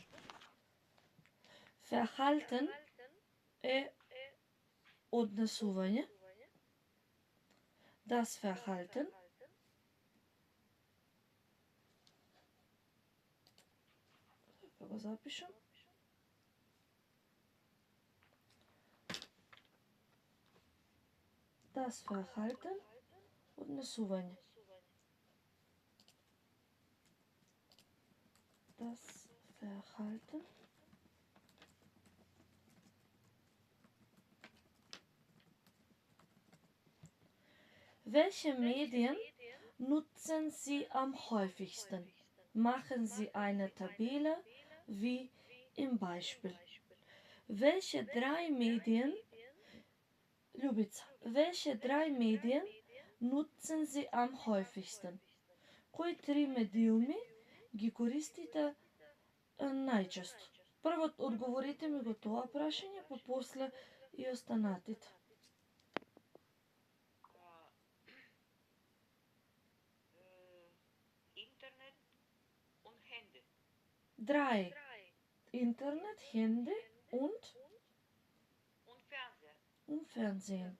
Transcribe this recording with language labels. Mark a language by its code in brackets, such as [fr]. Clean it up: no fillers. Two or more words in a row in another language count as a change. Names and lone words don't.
[mk] Verhalten е однесување. [de] Das Verhalten. [mk] Да го запишам. [de] Das Verhalten, однесување. Das Verhalten. Welche Medien nutzen Sie am häufigsten? Machen Sie eine Tabelle wie im Beispiel. Welche 3 Medien, Ljubica, welche 3 Medien nutzen Sie am häufigsten? [mk] Кои 3 медиуми ги користите најчесто? Прво одговорите ми го тоа прашање, па после и останатите. [de] Internet und Handy. 3. Internet, Handy und Fernseher. Fernsehen.